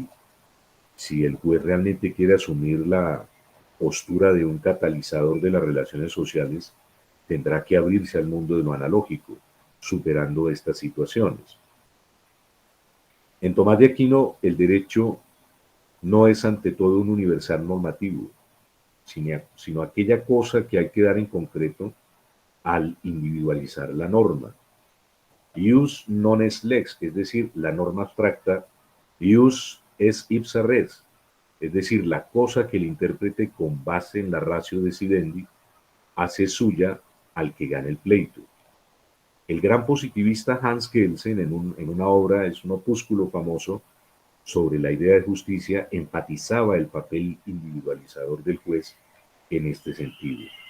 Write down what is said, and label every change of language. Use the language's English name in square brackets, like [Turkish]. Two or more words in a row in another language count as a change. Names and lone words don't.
[Spanish] Si el juez realmente quiere asumir la postura de un catalizador de las relaciones sociales, tendrá que abrirse al mundo de lo analógico, superando estas situaciones. En Tomás de Aquino, el derecho no es ante todo un universal normativo, sino aquella cosa que hay que dar en concreto al individualizar la norma. [Latin] Ius non es lex, [Spanish] es decir, la norma abstracta. [Latin] Ius es ipsa res, [Spanish] es decir, la cosa que el intérprete con base en la [Latin] ratio decidendi [Spanish] hace suya al que gana el pleito. El gran positivista Hans Kelsen, en una obra, es un opúsculo famoso sobre la idea de justicia, enfatizaba el papel individualizador del juez en este sentido.